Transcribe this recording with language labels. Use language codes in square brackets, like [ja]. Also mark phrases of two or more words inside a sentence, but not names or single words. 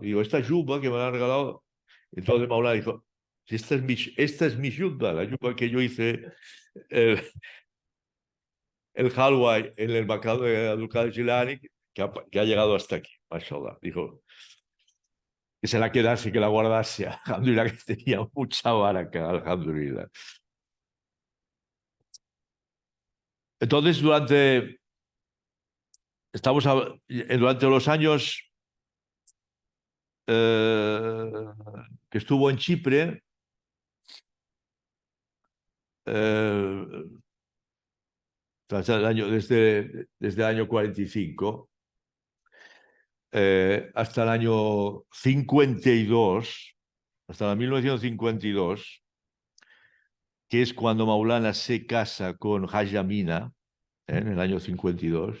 [es] Digo, esta yuba que me la han regalado. Entonces Maulana dijo, esta es mi yuba, la yuba que yo hice el halwa en el Maqam de Abdul Qadir Jilani, que ha llegado hasta aquí, mashallah. Dijo que se la quedase, que la guardase, alhamdulillah, que tenía mucha baraka, alhamdulillah. Entonces, durante los años que estuvo en Chipre, desde el año 45 hasta el año 52, hasta el 1952, que es cuando Maulana se casa con Haj Amina, en el año 52.